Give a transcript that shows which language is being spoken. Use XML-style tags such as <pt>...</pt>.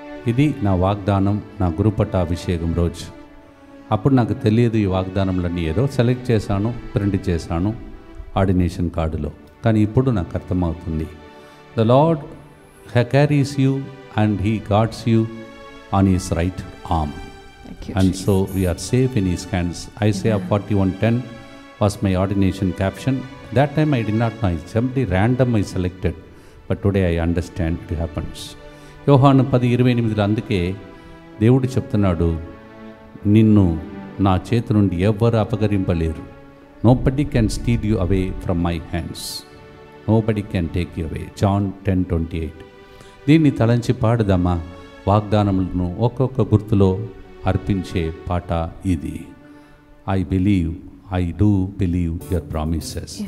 <te>ఇది నా వాగ్దానం, నా గురుపట్టాభిషేకం రోజు. అప్పుడు నాకు తెలియదు ఈ వాగ్దానంలన్నీ, ఏదో సెలెక్ట్ చేశాను, ప్రింట్ చేశాను ఆర్డినేషన్ కార్డులో. కానీ ఇప్పుడు నాకు అర్థమవుతుంది,</te> <en>The lord carries you and he guards you on his right arm. And so we are safe in his hands. Isaiah 41:10 was my ordination caption. That time I did not know. It's simply random I selected. But today I understand it happens.</en> <te>యోహాను 10:28 అందుకే దేవుడు చెప్తున్నాడు, నిన్ను నా చేతి నుండి ఎవ్వరు అపహరింపలేరు.</te> <en>Nobody can steal you away from my hands. Nobody can take you away.</en> <te>John 10:28. దీన్ని తలంచి పాడుదామా? వాగ్దానములను ఒక్కొక్క గుర్తులో అర్పించే పాట ఇది.</te> <en>I believe, I do believe your promises.</en>